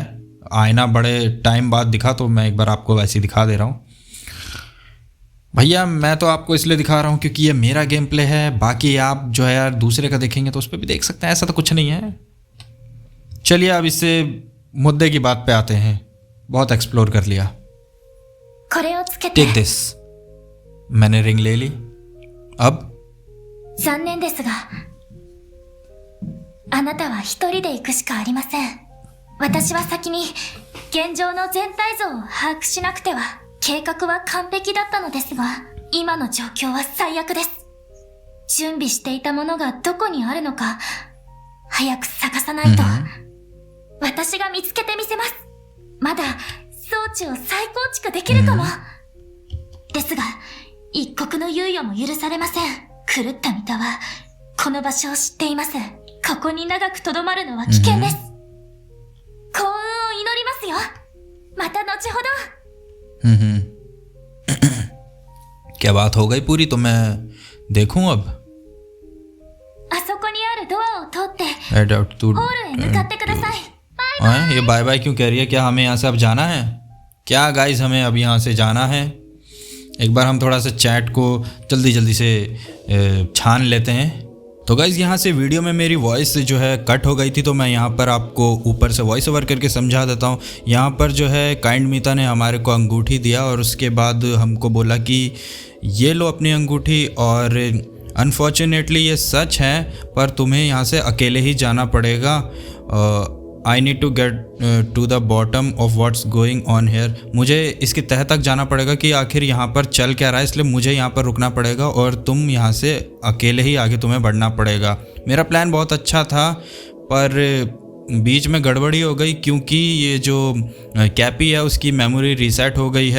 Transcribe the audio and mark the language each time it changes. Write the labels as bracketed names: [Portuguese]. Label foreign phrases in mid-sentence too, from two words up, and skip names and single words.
[Hindi] आईना बड़े टाइम बाद दिखा तो मैं एक बार आपको वैसे ही दिखा दे रहा हूँ। भैया मैं तो आपको इसलिए दिखा रहा हूँ क्योंकि ये मेरा गेम प्ले है। बाकी आप जो है यार दूसरे का देखेंगे तो उस पर भी देख सकते हैं, ऐसा तो कुछ नहीं है। चलिए अब इससे मुद्दे की बात पे आते हैं। बहुत एक्सप्लोर कर लिया। [Japanese] これをつけて [English] take this. [Hindi] मैंने रिंग ले ली। अब [Japanese] 残念ですが、あなたは一人で行くしかありません。私は先に現状の全体像を把握しなくては、計画は完璧だったのですが、今の状況は最悪です。準備していたものがどこにあるのか、早く探さないと。私が見つけてみせます。まだ装置を再構築できるかも。ですが、一刻の猶予も許されません。狂ったミタは、この場所を知っています。ここに長く留まるのは危険です。幸運を祈りますよ。また後ほど。 [Hindi] क्या बात हो गई पूरी? तो मैं देखूं अब। [Japanese] あそこにあるドアを通って、 [English] head out to. [Japanese] ホールへ向かってください。バイバイ。 [Hindi] ये बाय बाय क्यों कह रही है? क्या हमें यहाँ से अब जाना है? क्या गाइस, हमें अब यहाँ से जाना है? एक बार हम थोड़ा सा चैट को जल्दी से छान लेते हैं। तो गाइज़ यहाँ से वीडियो में मेरी वॉइस जो है कट हो गई थी, तो मैं यहाँ पर आपको ऊपर से [English] voice over [Hindi] करके समझा देता हूँ। यहाँ पर जो है काइंड मीता ने हमारे को अंगूठी दिया और उसके बाद हमको बोला कि ये लो अपनी अंगूठी, और अनफॉर्चुनेटली ये सच है पर तुम्हें यहाँ से अकेले ही जाना पड़ेगा। [English] I need to get to the bottom of what's going on here. [Hindi] मुझे इसकी तह तक जाना पड़ेगा कि आखिर यहाँ पर चल क्या रहा है, इसलिए मुझे यहाँ पर रुकना पड़ेगा और तुम यहाँ से अकेले ही आगे तुम्हें बढ़ना पड़ेगा। मेरा प्लान बहुत अच्छा था पर बीच में गड़बड़ी हो गई क्योंकि ये जो कैपी है उसकी [English] memory reset [Hindi] हो गई है।